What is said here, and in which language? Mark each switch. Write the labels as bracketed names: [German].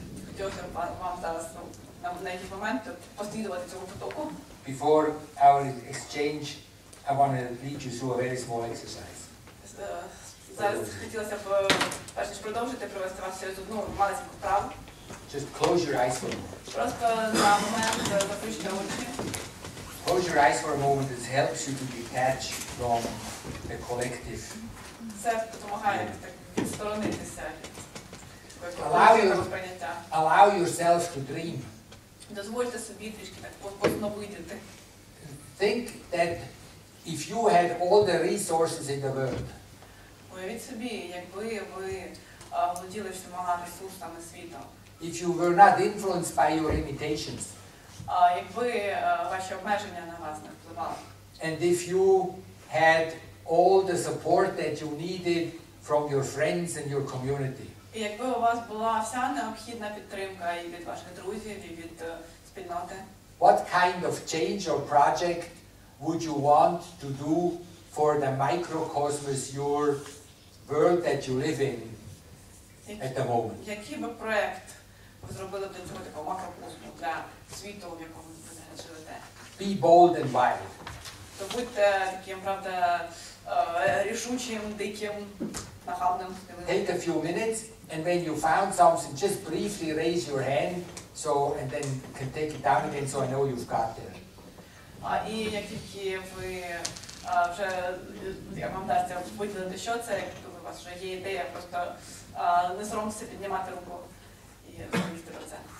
[Ukrainian] Хотілося б вам зараз на якийсь момент послідувати цьому потоку. [English] Before our exchange, I want to lead you through a very small exercise. [Ukrainian] Зараз хотілося б, перш ніж продовжити, провести вас через одну маленьку вправу. [English] Just close your eyes for a moment. [Ukrainian] Просто на момент заплющити очі. [English] Close your eyes for a moment. It helps you to detach from the collective. [Ukrainian] Це допомагає відсторонитися від [English] Allow [Ukrainian] сприйняття. [English] yourself to dream. [Ukrainian] Дозвольте собі трішки так посновидіти. [English] Think that if you had all the resources in the world, [Ukrainian] Уявіть собі, якби ви володіли всіма ресурсами світу. [English] if you were not influenced by your limitations, [Ukrainian] Якби ваші обмеження на вас не впливали. [English] and if you had all the support that you needed from your friends and your community, [Ukrainian] І якби у вас була вся необхідна підтримка і від ваших друзів, і від спільноти, [English] what kind of change or project would you want to do for the microcosmos, your world that you live in at the moment? [Ukrainian] який би проєкт ви зробили для цього такого макрокосму, для світу, в якому ви зараз живете? [English] Be bold and wild. [Ukrainian] То будьте таким, правда, рішучим, диким, нахабним. [English] Take a few minutes, and when you found something, just briefly raise your hand, and then can take it down again, so I know you've got there. [Ukrainian] І як тільки ви вже, як вам вдасться виділити, що це, як у вас вже є ідея, просто не соромтеся піднімати руку і розповісти про це.